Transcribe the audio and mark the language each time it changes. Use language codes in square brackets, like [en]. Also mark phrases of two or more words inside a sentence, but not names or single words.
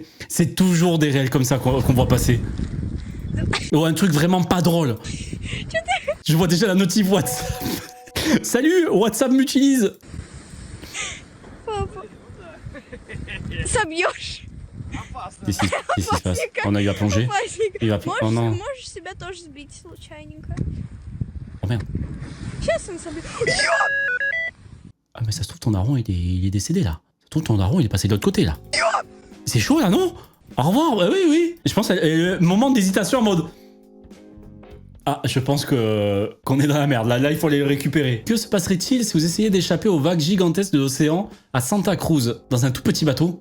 [fr] C'est toujours des réels comme ça qu'on voit passer. Ou un truc vraiment pas drôle. Je vois déjà la notif WhatsApp. Salut, WhatsApp m'utilise. [ru] Собьешь. [fr] Qu'est-ce qui se passe? On a eu à plonger. Il va [ru] Можешь, [fr] oh non. [ru] можешь себя тоже сбить случайненько. [fr] Oh merde. [ru] Сейчас он собьет. [fr] Ah mais ça se trouve ton daron il est décédé là. Ça se trouve ton daron il est passé de l'autre côté là. C'est chaud là non? Au revoir. Oui. Je pense moment d'hésitation en mode. Ah, je pense qu'on est dans la merde. Là, il faut aller le récupérer. Que se passerait-il si vous essayez d'échapper aux vagues gigantesques de l'océan à Santa Cruz, dans un tout petit bateau?